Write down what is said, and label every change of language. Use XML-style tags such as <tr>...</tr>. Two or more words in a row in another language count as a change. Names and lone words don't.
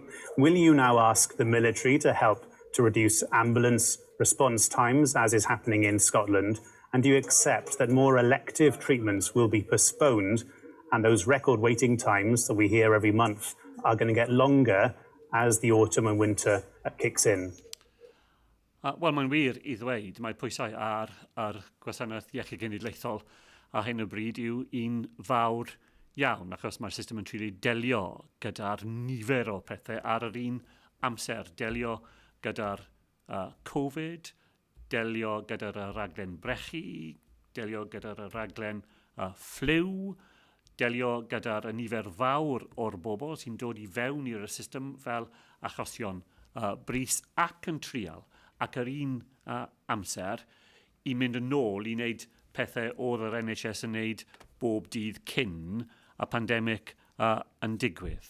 <en>Will you now ask the military to help to reduce ambulance response times, as is happening in Scotland? And do you accept that more elective treatments will be postponed, and those record waiting times that we hear every month are going to get longer as the autumn and winter kicks in?</en> <cy>Wel, mae'n wir I ddweud, mae pwysau ar gwasanaeth iechyd genedlaethol a hyn o bryd yw un fawr iawn, achos mae'r system yn trili delio gyda'r nifer o pethau ar yr un amser. Delio gyda'r Covid, delio gyda'r raglen brechu, delio gyda'r raglen flu, delio gyda'r nifer fawr o'r bobl sy'n dod I fewn i'r system fel achosion brys ac yn trial ac yr un amser I mynd yn ôl I wneud pethau oedd yr NHS yn wneud bob dydd cyn y pandemig yn digwydd.</cy>